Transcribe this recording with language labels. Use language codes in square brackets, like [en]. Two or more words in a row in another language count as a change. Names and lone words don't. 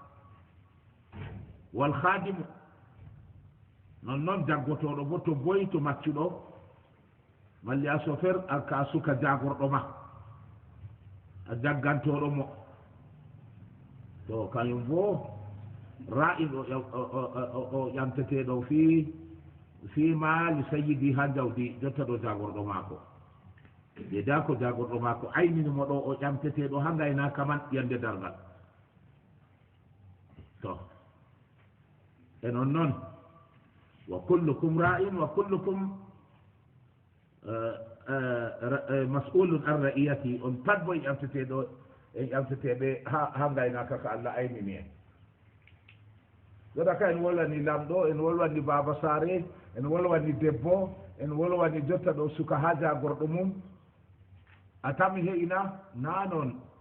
[ff] wal khadimu non noon jaggotoɗo bo to boyi to maccuɗo malli a chauffeur ka suka jagorɗo ma a jaggantoɗo mo to kañum bo ra'in o ƴamteteɗo [ar] في مال سيده [ff] ha jawdi jotta ɗo jagorɗo maako ƴeeda ko jagorɗo maako aynini mo ɗo o ƴamteteɗo ha gaynaka man yande dargal to e non noon [ar] وكلكم راع وكلكم مسؤول عن رعيته [ff] on pat bo ƴamteteɗo en ƴamteteɓe ha gaynaka ko allah aynini en joɗa ka en wolwani lamɗo en wolwani baba sare en wolwani debbo en wolwani jotta ɗo suka ha jagorɗo mum a tami heƴina na noon